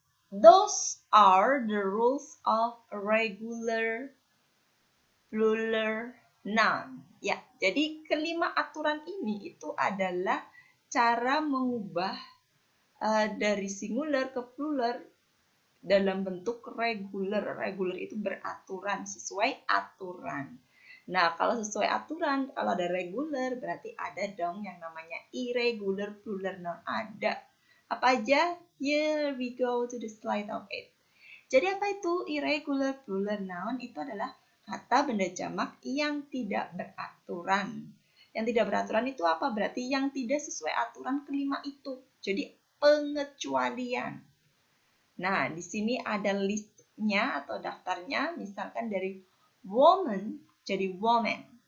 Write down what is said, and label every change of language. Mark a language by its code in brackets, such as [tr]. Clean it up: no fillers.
[en] Those are the rules of regular plural noun. [id] Ya, jadi kelima aturan ini itu adalah cara mengubah dari singular ke plural dalam bentuk regular. Regular itu beraturan, sesuai aturan. Nah, kalau sesuai aturan, kalau ada regular, berarti ada dong yang namanya irregular plural noun. Ada. Apa aja? [en] Here we go to the slide of it. [id] Jadi apa itu irregular plural noun? Itu adalah kata benda jamak yang tidak beraturan. Yang tidak beraturan itu apa? Berarti yang tidak sesuai aturan kelima itu. Jadi pengecualian. Nah, di sini ada listnya atau daftarnya, misalkan dari woman jadi woman.